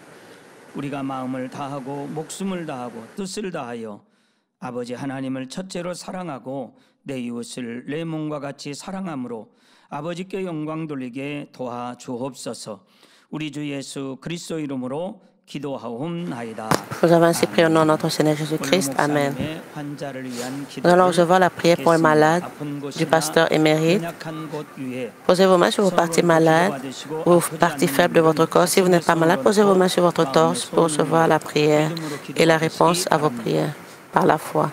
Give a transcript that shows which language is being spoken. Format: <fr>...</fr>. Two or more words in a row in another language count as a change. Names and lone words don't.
<ko>우리가 마음을 다하고 목숨을 다하고 뜻을 다하여 아버지 하나님을 첫째로 사랑하고 내 이웃을 내 몸과 같이 사랑함으로 아버지께 영광 돌리게 도와주옵소서. 우리 주 예수 그리스도 이름으로 기도하옵나이다.</ko> <fr>Nous avons ainsi prié au nom de notre Seigneur Jésus-Christ. Amen. Nous allons recevoir la prière pour les malades du pasteur émérite. Posez vos mains sur vos parties malades ou vos parties faibles de votre corps. Si vous n'êtes pas malade, posez vos mains sur votre torse pour recevoir la prière et la réponse à vos prières par la foi.</fr>